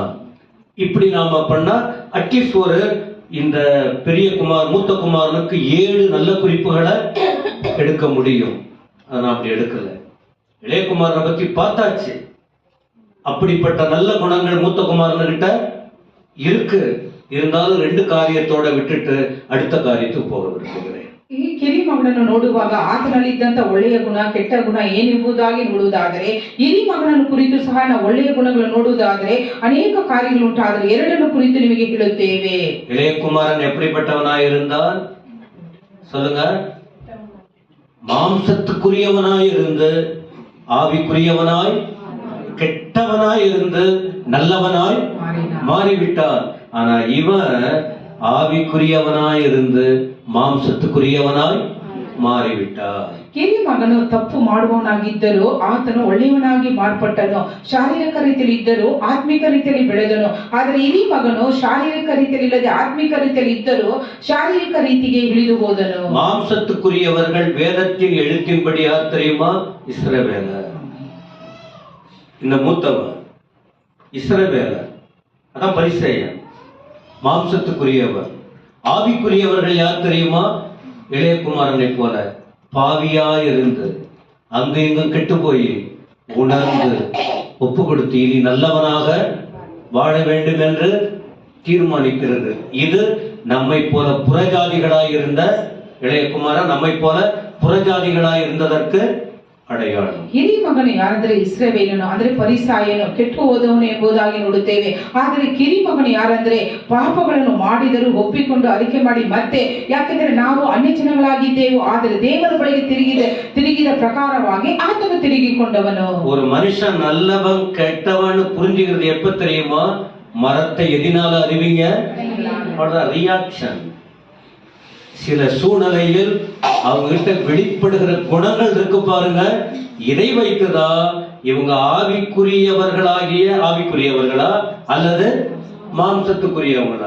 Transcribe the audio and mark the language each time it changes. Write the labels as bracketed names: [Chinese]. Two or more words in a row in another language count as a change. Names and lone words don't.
[Tamil] இப்படி நாம பண்ணா அட்லீஸ்ட் இந்த பெரிய மூத்த குமாரனுக்கு 7 நல்ல குறிப்புகளை எடுக்க முடியும். அதை நான் அப்படி எடுக்கல. இளையகுமாரனை பத்தி பார்த்தாச்சு. அப்படிப்பட்ட நல்ல குணங்கள் மூத்த குமாரன்கிட்ட இருக்கு. இருந்தாலும் 2 காரியத்தோட விட்டுட்டு அடுத்த காரியத்துக்கு போக விரும்புகிறேன். [Kannada] ಈ ಕಿರಿ ಮಗನನ್ನು ನೋಡುವಾಗ ಆತನಲ್ಲಿದ್ದಂತ ಒಳ್ಳೆಯ ಗುಣ ಕೆಟ್ಟ ಗುಣ ಏನೆಂಬುದಾಗಿ ನೋಡುವುದಾದರೆ, ಹಿರಿ ಮಗನನ್ನು ಕುರಿತು ಸಹ ನಾವು ಒಳ್ಳೆಯ ಗುಣಗಳನ್ನು ನೋಡುವುದಾದರೆ ಅನೇಕ ಕಾರ್ಯಗಳು ಉಂಟಾದರೆ ಎರಡನ್ನು ಕುರಿತು ನಿಮಗೆ ಹೇಳುತ್ತೇವೆ. [Tamil] இளைய குமாரன் எப்படிப்பட்டவனாய் இருந்தான் சொல்லுங்க? மாம்சத்துக்குரியவனாய் இருந்து ஆவிக்குரியவனாய் கெட்டவனாய் இருந்து நல்லவனாய் மாறிவிட்டான். ஆனா இவன் ஆவிக்குரியவனாய் இருந்து மாம்சத்துக்குரியவனாய் ಮಾರಿಬಿಟ್ಟ. [Kannada] ಕಿರಿಯ ಮಗನು ತಪ್ಪು ಮಾಡುವವನಾಗಿದ್ದರೂ ಆತನು ಒಳ್ಳೆಯವನಾಗಿ ಮಾರ್ಪಟ್ಟನು. ಶಾರೀರಿಕ ರೀತಿಯಲ್ಲಿ ಇದ್ದರೂ ಆತ್ಮಿಕ ರೀತಿಯಲ್ಲಿ ಬೆಳೆದನು. ಆದರೆ ಹಿರಿಯ ಮಗನು ಶಾರೀರಿಕ ರೀತಿಯಲ್ಲಿ ಇಲ್ಲದೆ ಆತ್ಮಿಕ ರೀತಿಯಲ್ಲಿ ಇದ್ದರೂ ಶಾರೀರಿಕ ರೀತಿಗೆ ಇಳಿದು ಹೋದನು. [Tamil] மாம்சத்துக்குரியவர்கள் வேதத்தின் எழுத்தின்படி யார் தெரியுமா? இஸ்ரவேலர். இந்த மூத்தவர் இஸ்ரவேலர், அதான் பரிசேயன். மாம்சத்துக்குரியவர். ஆவிக்குரியவர்கள் யார் தெரியுமா? இளையகுமாரனை போல பாவியாயிருந்து அங்கு இங்கும் கெட்டு போய் உணர்ந்து ஒப்பு கொடுத்து இனி நல்லவனாக வாழ வேண்டும் என்று தீர்மானிக்கிறது. இது நம்மை போல புறஜாதிகளாய் இருந்த இளையகுமாரன் நம்மை போல புறஜாதிகளாய் இருந்ததற்கு ಅಡೆಯಾಳು. [Kannada] ಹಿರಿಯ ಮಗನು ಯಾರಂದ್ರೆ ಇಸ್ರಾಯೇಲನು, ಅಂದ್ರೆ ಪರಿಸಾಯನು, ಕೆಟ್ಟು ಹೋದವನು ಎಂಬುದಾಗಿ ನೋಡುತ್ತೇವೆ. ಆದರೆ ಕಿರಿ ಮಗನು ಯಾರಂದ್ರೆ ಪಾಪಗಳನ್ನು ಮಾಡಿದರೂ ಒಪ್ಪಿಕೊಂಡು ಅರಿಕೆ ಮಾಡಿ ಮತ್ತೆ, ಯಾಕೆಂದ್ರೆ ನಾವು ಅನ್ಯ ಜನಗಳಾಗಿದ್ದೆವು ಆದರೆ ದೇವರ ಬಳಿಗೆ ತಿರುಗಿದ ಪ್ರಕಾರವಾಗಿ ಆತನು ತಿರುಗಿಕೊಂಡವನು. [Tamil] ஒரு மனுஷன் நல்லவன் கெட்டவன் புரிஞ்சுக்கிறது எப்ப தெரியுமா? மரத்தை எதினால அறிவிங்க? ரியாக்ஷன். சில சூழ்நிலையில் அவங்க கிட்ட வெளிப்படுகிற குணங்கள் இருக்கு பாருங்க, இதை வைத்துதான் இவங்க ஆவிக்குரியவர்களா அல்லது மாம்சத்துக்குரியவங்களா?